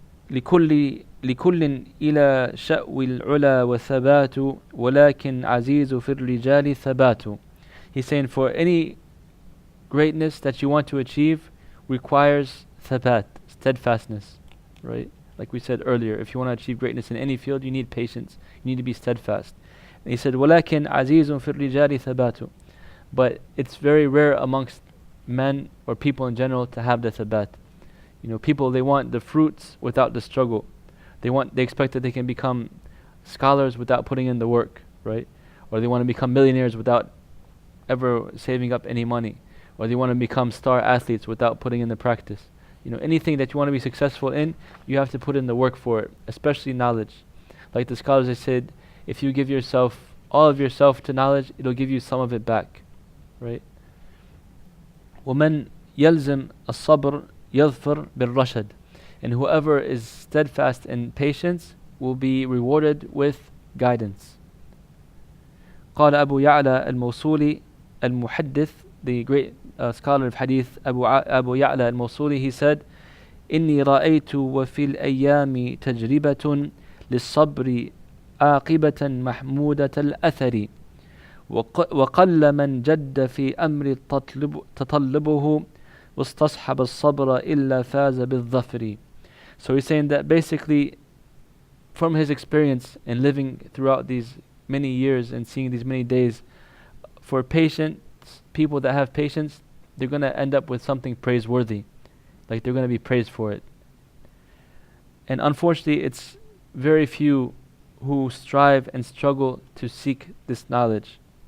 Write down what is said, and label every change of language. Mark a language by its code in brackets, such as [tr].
[ar] لكل إلى شأو العلا وثبات ولكن عزيز في الرجال ثبات. [en] He's saying for any greatness that you want to achieve requires thabat, steadfastness, right? Like we said earlier, if you want to achieve greatness in any field, you need patience. You need to be steadfast. And he said, [ar] ولكن عزيز في الرجال ثبات. [en] But it's very rare amongst men or people in general to have the thabat. People, they want the fruits without the struggle. They expect that they can become scholars without putting in the work, right? Or they want to become millionaires without ever saving up any money. Or they want to become star athletes without putting in the practice. Anything that you want to be successful in, you have to put in the work for it, especially knowledge. Like the scholars, they said, if you give all of yourself to knowledge, it'll give you some of it back, right? [ar] وَمَنْ يَلْزِمْ الصَّبْرِ يَظْفَرْ بِالرَّشَدِ. [en] And whoever is steadfast in patience will be rewarded with guidance. [ar] قال أبو يعلى الموصولي المحدث, [en] the great scholar of hadith, Abu Ya'la al-Mawsuli, he said, [ar] إني رأيت وفي الأيام تجربة للصبر عاقبة محمودة الأثر وقل من جد في أمر تطلبه واستصحب الصبر إلا فاز بالظفر. [en] So he's saying that basically from his experience in living throughout these many years and seeing these many days, for people that have patience, they're going to end up with something praiseworthy. Like they're going to be praised for it. And unfortunately, it's very few who strive and struggle to seek this knowledge.